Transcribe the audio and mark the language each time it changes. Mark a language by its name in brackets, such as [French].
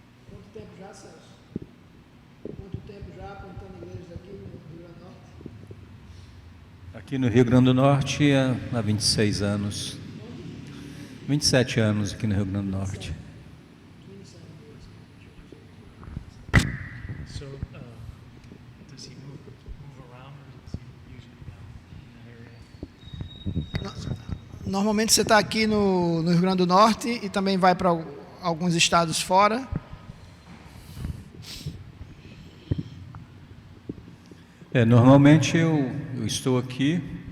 [Portuguese] Quanto tempo já, Celso? Quanto tempo já plantando igrejas aqui no Rio Grande do Norte? Aqui no Rio Grande do Norte há 26 anos. 27 anos aqui no Rio Grande do Norte. [English] So, does he move around, or is he usually down in that area? [Portuguese] Normalmente você está aqui no Rio Grande do Norte e também vai para alguns estados fora. Normalmente eu estou aqui